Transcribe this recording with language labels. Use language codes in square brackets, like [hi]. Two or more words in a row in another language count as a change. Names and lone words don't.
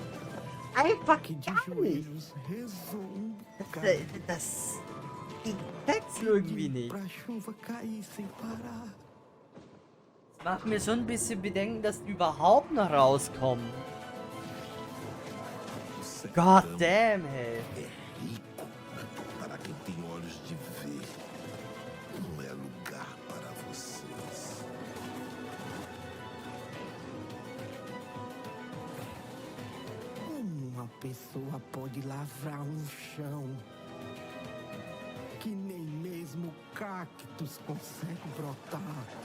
[de] Einfach gar nicht. Das check's irgendwie nicht. Das macht mir schon ein bisschen Bedenken, dass die überhaupt noch rauskommen. [en] God damn, hey. [pt] Uma pessoa pode lavrar chão que nem mesmo cactos consegue brotar.